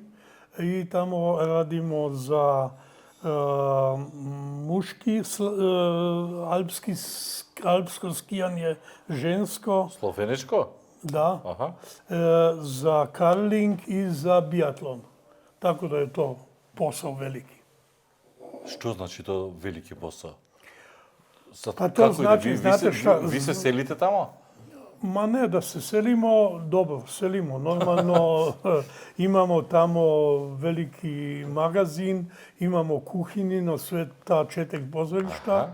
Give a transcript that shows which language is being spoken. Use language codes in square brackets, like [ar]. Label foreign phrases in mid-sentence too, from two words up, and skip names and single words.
[bs] I tamo radimo za muški, alpsko skijanje žensko. Slovenečko? Da, za karling i za biatlon. Tako da je to posao veliki. [mk] Што значи то велики посao? [bs] Pa to znači, znate šta... Vi se selite tamo? Ma ne, da se selimo, dobro, selimo. Normalno imamo tamo veliki magazin, imamo kuhinji na sve ta 4 pozorišta.